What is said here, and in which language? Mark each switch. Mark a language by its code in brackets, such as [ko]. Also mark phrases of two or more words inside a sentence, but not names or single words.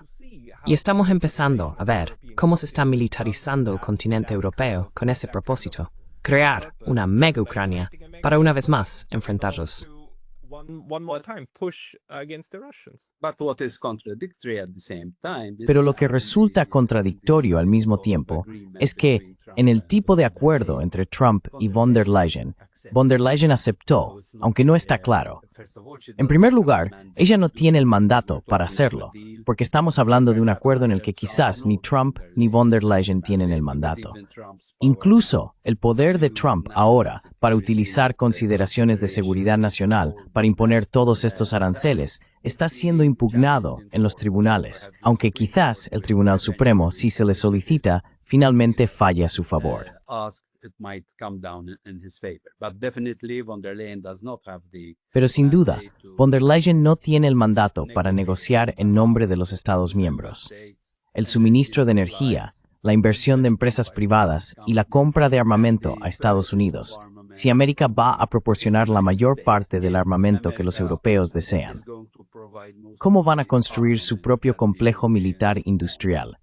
[es] Y estamos empezando a ver cómo se está militarizando el continente europeo con ese propósito, crear una mega Ucrania para una vez más enfrentarlos. Pero lo que resulta contradictorio al mismo tiempo es que, en el tipo de acuerdo entre Trump y von der Leyen aceptó, aunque no está claro. En primer lugar, ella no tiene el mandato para hacerlo, porque estamos hablando de un acuerdo en el que quizás ni Trump ni von der Leyen tienen el mandato. Incluso el poder de Trump ahora para utilizar consideraciones de seguridad nacional para imponer todos estos aranceles está siendo impugnado en los tribunales, aunque quizás el Tribunal Supremo, si se le solicita, finalmente falle a su favor. Pero sin duda, von der Leyen no tiene el mandato para negociar en nombre de los Estados miembros. El suministro de energía, la inversión de empresas privadas y la compra de armamento a Estados Unidos, si América va a proporcionar la mayor parte del armamento que los europeos desean. ¿Cómo van a construir su propio complejo militar industrial?